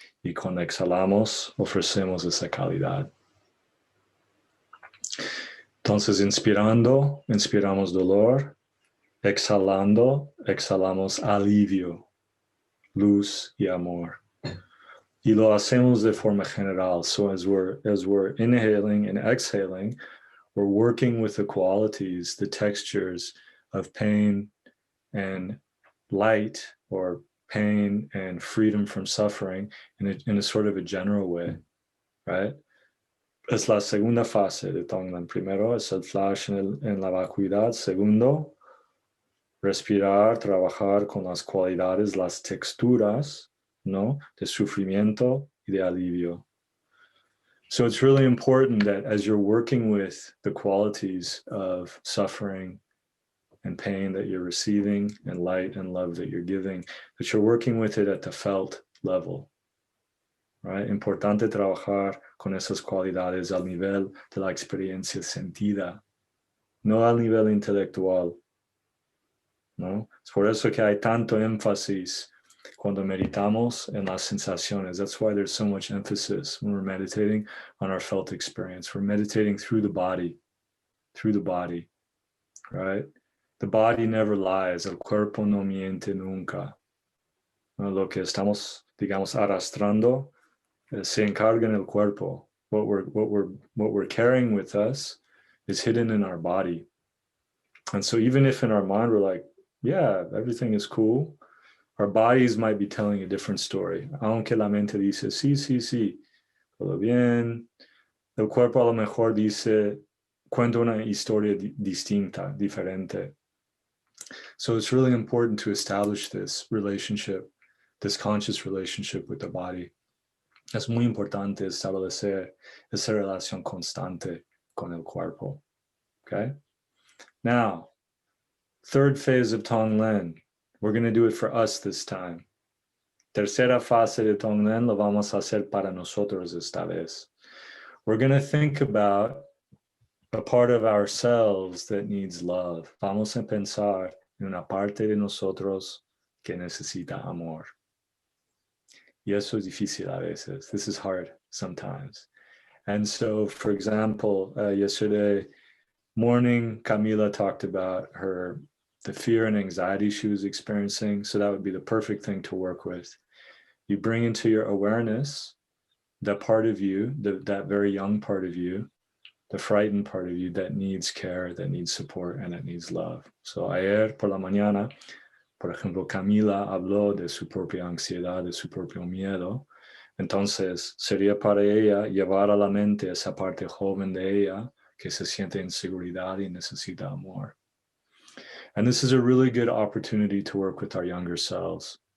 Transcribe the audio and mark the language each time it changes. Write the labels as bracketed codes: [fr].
[es] Y cuando exhalamos, ofrecemos esa calidad. Entonces, inspirando, inspiramos dolor. Exhalando, exhalamos alivio, luz y amor. Y lo hacemos de forma general. [en] So as we're inhaling and exhaling, we're working with the qualities, the textures of pain and light, or pain and freedom from suffering in a sort of a general way, right? [es] Es la segunda fase de tonglen. Primero es el flash en la vacuidad. Segundo, respirar, trabajar con las cualidades, las texturas, ¿no? De sufrimiento y de alivio. [en] So it's really important that as you're working with the qualities of suffering and pain that you're receiving, and light and love that you're giving, that you're working with it at the felt level, right? [es] Importante trabajar con esas cualidades al nivel de la experiencia sentida, no al nivel intelectual, ¿no? Es por eso que hay tanto énfasis cuando meditamos en las sensaciones. [en] That's why there's so much emphasis when we're meditating on our felt experience. We're meditating through the body, right? The body never lies. [es] El cuerpo no miente nunca. ¿No? Lo que estamos, digamos, arrastrando se encarga en el cuerpo. [en] What we're carrying with us is hidden in our body. And so even if in our mind we're like, yeah, everything is cool, our bodies might be telling a different story. [es] Aunque la mente dice, sí, todo bien. El cuerpo a lo mejor dice, cuenta una historia distinta, diferente. [en] So it's really important to establish this relationship, this conscious relationship with the body. [es] Es muy importante establecer esa relación constante con el cuerpo. [en] Okay? Now, third phase of tonglen. We're going to do it for us this time. [es] Tercera fase de tonglen lo vamos a hacer para nosotros esta vez. [en] We're going to think about a part of ourselves that needs love. [es] Vamos a pensar en una parte de nosotros que necesita amor. Y eso es difícil a veces. [en] This is hard sometimes. And so, for example, yesterday morning, Camila talked about the fear and anxiety she was experiencing. So that would be the perfect thing to work with. You bring into your awareness that part of you, that very young part of you, the frightened part of you that needs care, that needs support, and that needs love. [es] So ayer por la mañana, por ejemplo, Camila habló de su propia ansiedad, de su propio miedo. Entonces, sería para ella llevar a la mente esa parte joven de ella que se siente inseguridad y necesita amor. [en] And this is a really good opportunity to work with our younger selves.